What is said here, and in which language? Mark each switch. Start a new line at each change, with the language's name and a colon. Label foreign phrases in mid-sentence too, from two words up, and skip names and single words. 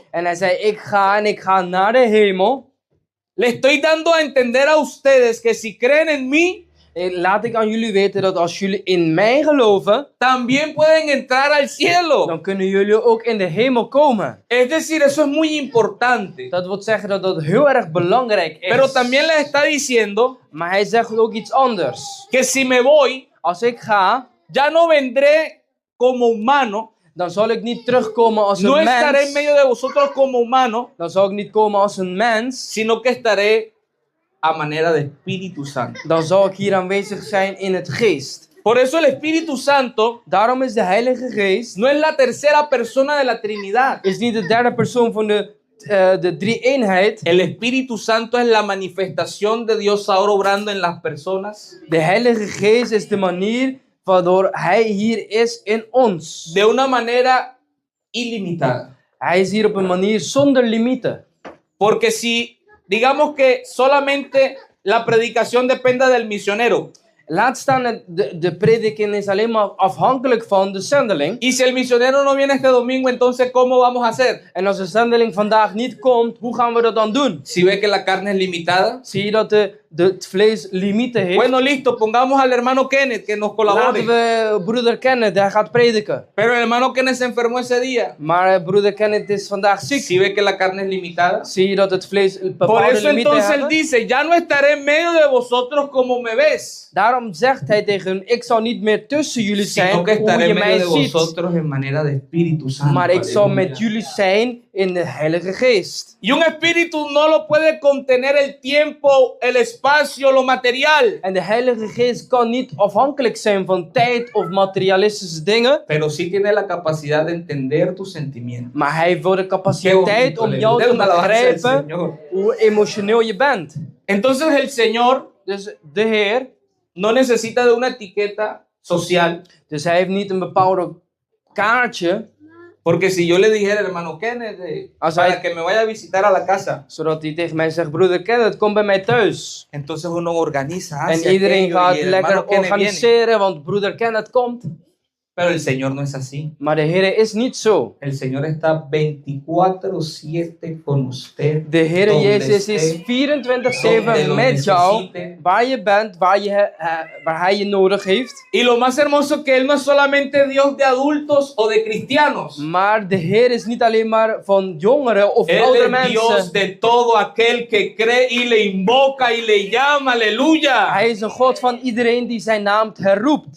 Dutch: en hij zei, ik ga naar de hemel.
Spanish: le estoy dando a entender a ustedes que si creen en mí,
Dutch: Laat ik aan jullie weten dat als jullie in mij geloven,
Spanish: también pueden entrar al cielo.
Dutch: dan kunnen jullie ook in de hemel komen.
Spanish: Es decir, eso es muy importante.
Dutch: Dat wil zeggen dat dat heel erg belangrijk is.
Spanish: Pero también les está diciendo
Dutch: Maar hij zegt ook iets anders.
Spanish: que si me voy,
Dutch: Als ik ga,
Spanish: ya no vendré como humano,
Dutch: dan zal ik niet terugkomen als
Spanish: no
Dutch: een
Spanish: estaré en
Dutch: mens.
Spanish: medio de vosotros como humano,
Dutch: Dan zal ik niet komen als een mens.
Spanish: sino que estaré a manera de Espíritu Santo.
Dutch: Dan zal ik hier aanwezig zijn in het geest.
Spanish: Por eso el Espíritu Santo
Dutch: Daarom is de Heilige Geest
Spanish: no es la tercera persona de la Trinidad.
Dutch: is niet de derde persoon van de drie-eenheid.
Spanish: El Espíritu Santo es la manifestación de Dios ahora obrando en las personas
Dutch: De Heilige Geest is de manier waardoor Hij hier is in ons.
Spanish: de una manera ilimitada.
Dutch: Hij is hier op een manier zonder limieten.
Spanish: Porque si digamos que solamente la predicación dependa del misionero,
Dutch: Laat staan, de prediking is alleen maar afhankelijk van de zendeling.
Spanish: y si el misionero no viene este domingo, entonces ¿cómo vamos a hacer?
Dutch: En als de zendeling vandaag niet komt, hoe gaan we dat dan doen?
Spanish: Si ve que la carne es limitada,
Dutch: Zie je dat het vlees limieten heeft?
Spanish: bueno, listo, pongamos al hermano Kenneth que nos
Dutch: Laten
Spanish: colabore.
Dutch: we broeder Kenneth, hij gaat prediken.
Spanish: Pero el hermano Kenneth se enfermó ese día.
Dutch: Maar broeder Kenneth is vandaag ziek.
Spanish: Si ve que la carne es limitada.
Dutch: Zie je dat het vlees
Spanish: Por
Dutch: bepaalde
Spanish: eso
Dutch: limieten
Spanish: entonces él
Dutch: heeft?
Spanish: dice, ya no estaré en medio de vosotros como me ves,
Dutch: Daarom zegt hij tegen hun, ik zal niet meer tussen jullie zijn
Spanish: sino que
Dutch: hoe
Spanish: estaré
Dutch: je
Spanish: en
Dutch: mij
Spanish: medio de
Dutch: ziet.
Spanish: vosotros en manera de Espíritu Santo.
Dutch: Maar ik zal
Spanish: Aleluya.
Dutch: met jullie zijn in de Heilige Geest.
Spanish: Y un espíritu no lo puede contener el tiempo, el espacio, lo material.
Dutch: En de Heilige Geest kan niet afhankelijk zijn van tijd of materialistische dingen.
Spanish: Pero sí tiene la capacidad de entender tus sentimientos.
Dutch: Maar hij heeft wel de
Spanish: Qué
Dutch: capaciteit
Spanish: bonito,
Dutch: om
Spanish: aleluya.
Dutch: jou
Spanish: Dé
Dutch: te
Spanish: una alabanza al
Dutch: begrijpen
Spanish: Señor.
Dutch: hoe emotioneel je bent.
Spanish: Entonces el Señor
Dutch: Dus de Heer,
Spanish: no necesita de una etiqueta social.
Dutch: dus hij heeft niet een bepaalde kaartje,
Spanish: Porque si yo le dijera, hermano Kenneth, para que me vaya a visitar a la casa,
Dutch: zodat hij tegen mij zegt, broeder Kenneth, kom bij mij thuis.
Spanish: entonces uno organiza.
Dutch: En
Spanish: hace
Dutch: iedereen
Spanish: aquello,
Dutch: gaat
Spanish: y el
Dutch: lekker
Spanish: hermano Kenneth viene.
Dutch: organiseren, want broeder Kenneth komt.
Spanish: Pero el Señor no es así.
Dutch: Maar de Heer is niet zo.
Spanish: El Señor está 24/7 con usted.
Dutch: De Heer
Spanish: donde
Dutch: Jezus is
Spanish: esté, donde
Dutch: 24/7
Spanish: lo
Dutch: met jou,
Spanish: necesite.
Dutch: waar je bent, waar Hij je nodig heeft.
Spanish: Y lo más hermoso que Él no es solamente Dios de adultos o de cristianos.
Dutch: Maar de Heer is niet alleen maar van jongeren of
Spanish: Él
Dutch: oudere
Spanish: es Dios
Dutch: mensen.
Spanish: de todo aquel que cree y le invoca y le llama. Aleluya.
Dutch: Hij is een God van iedereen die zijn naam herroept.